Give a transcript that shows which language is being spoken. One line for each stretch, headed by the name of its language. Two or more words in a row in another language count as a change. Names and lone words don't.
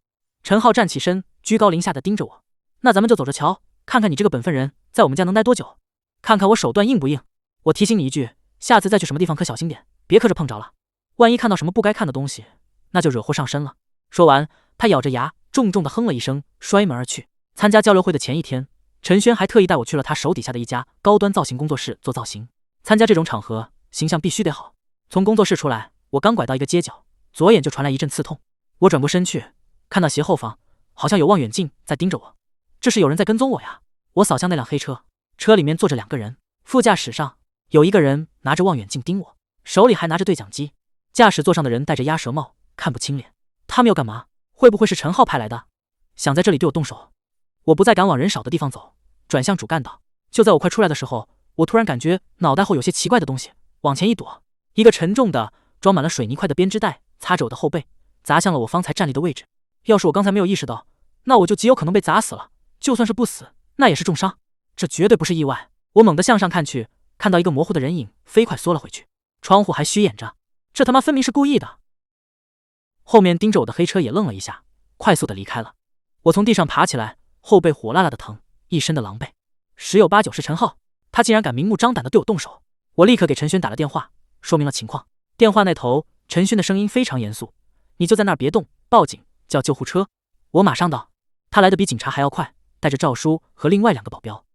Chinese: 陳浩站起身，居高臨下的盯着我，那咱們就走着瞧，看看你這個本分人在我們家能待多久，看看我手段硬不硬。我提醒你一句，下次再去什麼地方可小心點，別磕着碰着了，萬一看到什麼不該看的東西，那就惹禍上身了。說完，他咬着牙重重的哼了一聲，摔門而去。參加交流會的前一天，陳軒還特意帶我去了他手底下的一家高端造型工作室做造型。參加這種場合，形象必須得好。從工作室出來，我剛拐到一個街角，左眼就傳來一陣刺痛。我轉過身去，看到斜後方好像有望遠鏡在盯着我，這是有人在跟蹤我呀。我掃向那輛黑車，車裡面坐着2個人，副駕駛上有一個人拿着望遠鏡盯我，手裡還拿着對講機。駕駛座上的人戴着鴨舌帽，看不清臉。他們要幹嘛？會不會是陳浩派來的？想在這裡對我動手？我不再敢往人少的地方走，轉向主幹道。就在我快出來的時候，我突然感覺腦袋後有些奇怪的東西，往前一躲，一個沉重的裝滿了水泥塊的編織袋擦着我的後背，砸向了我方才站立的位置。要是我剛才沒有意識到，那我就極有可能被砸死了，就算是不死，那也是重傷。這絕對不是意外。我猛地向上看去，看到一個模糊的人影飛快縮了回去，窗戶還虛掩着，這他媽分明是故意的。後面盯着我的黑車也愣了一下，快速的離開了。我從地上爬起來，後背火辣辣的疼，一身的狼狽。十有八九是陳浩，他竟然敢明目張膽的對我動手。我立刻給陳軒打了電話，說明了情況。電話那頭，陳軒的聲音非常嚴肅：“你就在那兒別動，報警，叫救護車。” 我馬上到。他來的比警察還要快，帶着趙叔和另外2個保鏢。